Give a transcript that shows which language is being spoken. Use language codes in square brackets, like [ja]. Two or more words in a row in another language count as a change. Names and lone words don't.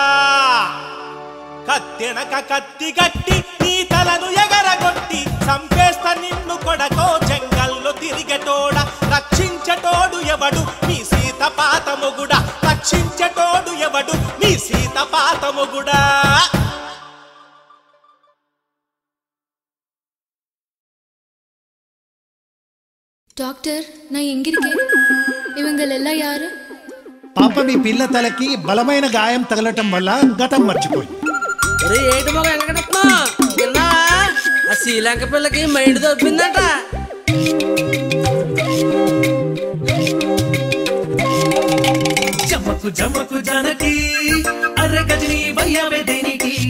[te] కత్తెనక కత్తి గట్టి నీ తలను ఎగరగొట్టి, సంపేస్తా నిన్ను కొడకో జంగల్లో తిరిగేటోడా. రక్షించటోడు ఎవడు మీ సీత పాత మొగుడా, రక్షించటోడు ఎవడు మీ సీత పాత మొగుడా. [ta] டாக்டர், நான் எங்க இருக்கேன்? இவங்களெல்லாம் யாரு? [te] పాప మీ పిల్ల తలకి బలమైన గాయం తగలటం వల్ల గతం మర్చిపోయి. ఏడు మగ వెంకటప్ప విన్నావా? ఆ శ్రీలంక పిల్లకి మైండ్ దొబ్బిందట. జమకు జమకు జానకి అరే గజని భయ్యావే దేనికి.